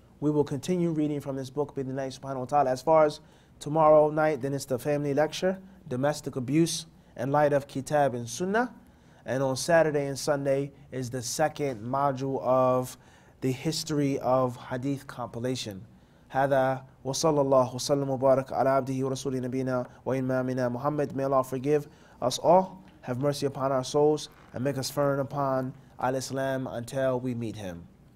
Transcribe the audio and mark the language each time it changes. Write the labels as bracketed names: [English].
[English] We will continue reading from this book, [Arabic] bi'idhnillahi subhanahu wa ta'ala. [English] As far as tomorrow night, then it's the family lecture, domestic abuse in light of Kitab and Sunnah. And on Saturday and Sunday is the second module of the history of Hadith compilation. [Arabic] هذا وصلى الله وسلم وبارك على عبده ورسوله نبينا وإمامنا Muhammad. [English] May Allah forgive us all, have mercy upon our souls, and make us firm upon al-Islam until we meet Him.